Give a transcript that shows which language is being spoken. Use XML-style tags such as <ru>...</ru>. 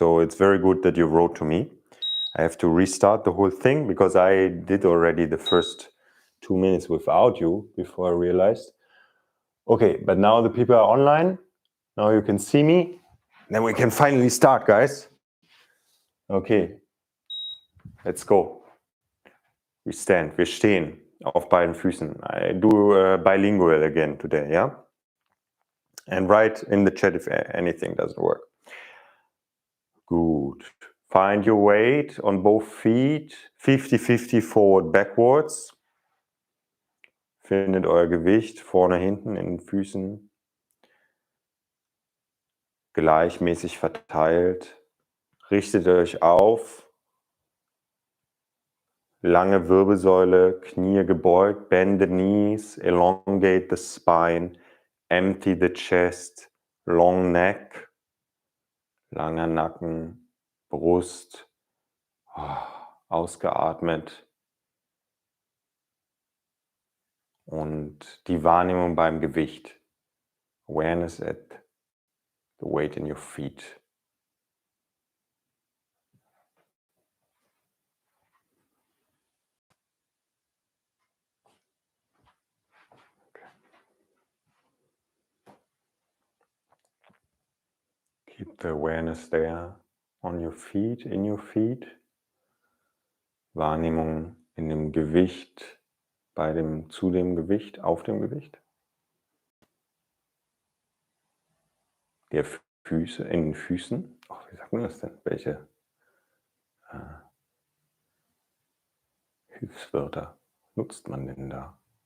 <en>So it's very good that you wrote to me. I have to restart the whole thing because I did already the first 2 minutes without you before I realized. Okay, but now the people are online. Now you can see me. Then we can finally start, guys. Okay, let's go.</en> <de>Wir stehen auf beiden Füßen.</de> <en>I do bilingual again today, yeah? And write in the chat if anything doesn't work. Good. Find your weight on both feet, 50-50 forward, backwards.</en> <de>Findet euer Gewicht vorne, hinten in den Füßen. Gleichmäßig verteilt. Richtet euch auf. Lange Wirbelsäule, Knie gebeugt,</de> <en>bend the knees, elongate the spine, empty the chest, long neck,</en> <de>langer Nacken, Brust, ausgeatmet. Und die Wahrnehmung beim Gewicht.</de> <en>Awareness at the weight in your feet. Keep the awareness there on your feet, in your feet.</en> <de>Wahrnehmung in dem Gewicht, zu dem Gewicht, auf dem Gewicht. Der Füße, in den Füßen. Ach, wie sagt man das denn? Welche Hilfswörter nutzt man denn da?</de>